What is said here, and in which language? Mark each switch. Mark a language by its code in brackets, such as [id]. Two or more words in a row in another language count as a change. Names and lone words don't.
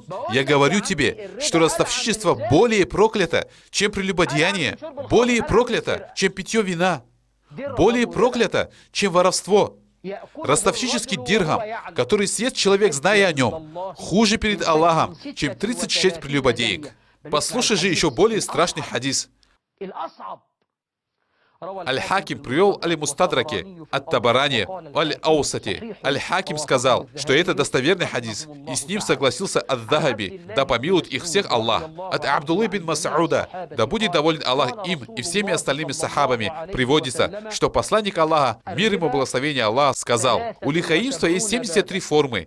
[ru] Я говорю тебе, что ростовщичество более проклято, чем прелюбодеяние, более проклято, чем питье вина, более проклято, чем воровство. Ростовщический дирхам, который съест человек, зная о нем, хуже перед Аллахом, чем 36 прелюбодеек. Послушай же еще более страшный хадис. Аль-Хаким привел Аль-Мустадраке, Ат-Табарани, Аль-Аусати. Аль-Хаким сказал, что это достоверный хадис, и с ним согласился Ад-Дахаби, да помилует их всех Аллах. От Абдуллы бин Мас'уда, да будет доволен Аллах им и всеми остальными сахабами, приводится, что посланник Аллаха, мир ему благословение Аллаха, сказал: у лихаимства есть 73 формы.